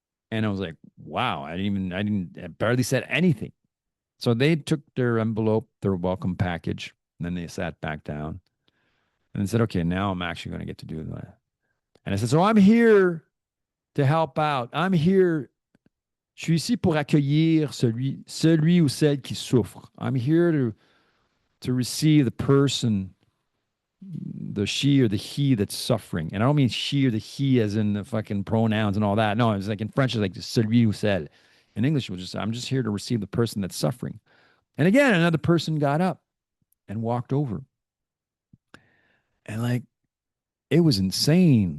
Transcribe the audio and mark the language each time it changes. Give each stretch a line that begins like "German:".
English: And I was like, wow, I barely said anything. So they took their envelope, their welcome package, and then they sat back down and said, okay, now I'm actually going to get to do that. And I said, so I'm here to help out. I'm here.
French: Je suis ici pour accueillir celui ou celle qui souffre.
English: I'm here to receive the person, the she or the he that's suffering. And I don't mean she or the he as in the fucking pronouns and all that. No, it's like in French, it's like
French: celui ou celle.
English: In English, I'm just here to receive the person that's suffering. And again, another person got up and walked over. And like, it was insane.